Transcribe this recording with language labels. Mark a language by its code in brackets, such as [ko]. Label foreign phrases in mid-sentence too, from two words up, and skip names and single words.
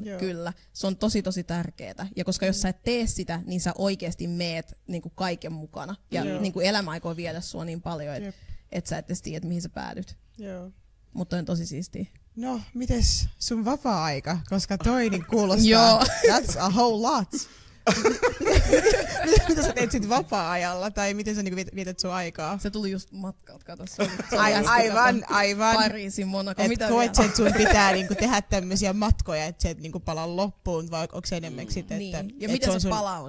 [fi] Kyllä, se on tosi tärkeää. Ja koska jos sä et tee sitä, niin sä oikeesti meet niin kuin kaiken mukana. Ja niin kuin elämä aikoo viedä sua niin paljon, että sä et edes tiedä, mihin sä päädyt. Mutta on tosi siistiä. No, mites sun vapaa-aika? Koska toi niin kuulostaa, [en] that's a whole lot. [fi] Mitä sä teet sit vapaa-ajalla, tai miten sä niinku vietät sun aikaa? Se tuli just matkalta, kato. Aivan. Pariisin, Monaco, et koet sä, että sun pitää niinku tehdä tämmösiä matkoja, että se et niinku palaa loppuun, vai onko se enemmän sit, että ja miten sä palaudat?